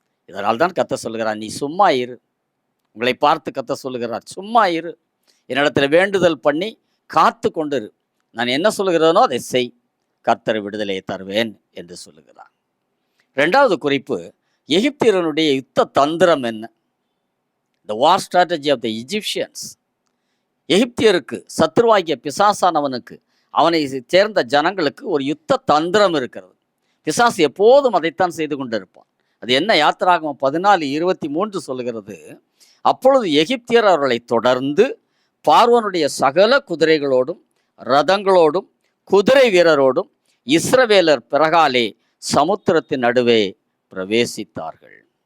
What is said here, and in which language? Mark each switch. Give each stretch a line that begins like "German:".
Tamil: இதனால் தான் கர்த்தர் சொல்லுகிறார், நீ சும்மா இரு. உங்களை பார்த்து கர்த்தர் சொல்லுகிறார், சும்மா இரு, என்னிடத்தில் வேண்டுதல் பண்ணி காத்து கொண்டிரு, நான் என்ன சொல்லுகிறேனோ அதை செய், கர்த்தர் விடுதலையை தருவேன் என்று சொல்லுகிறார். ரெண்டாவது குறிப்பு, எகிப்தியருடைய யுத்த தந்திரம் என்ன?
English: The war strategy of the Egyptians.
Tamil: எகிப்தியருக்கு, சத்ருவாகிய பிசாசானவனுக்கு, அவனை சேர்ந்த ஜனங்களுக்கு ஒரு யுத்த தந்திரம் இருக்கிறது. பிசாசு எப்போதும் அதைத்தான் செய்து கொண்டிருப்பான். அது என்ன? யாத்திராகமம் 14:23 சொல்லுகிறது, அப்பொழுது எகிப்தியர் அவர்களை தொடர்ந்து பார்வோனுடைய சகல குதிரைகளோடும் ரதங்களோடும் குதிரை வீரரோடும் இஸ்ரவேலர் பிறகாலே சமுத்திரத்தின் நடுவே பிரவேசித்தார்கள்.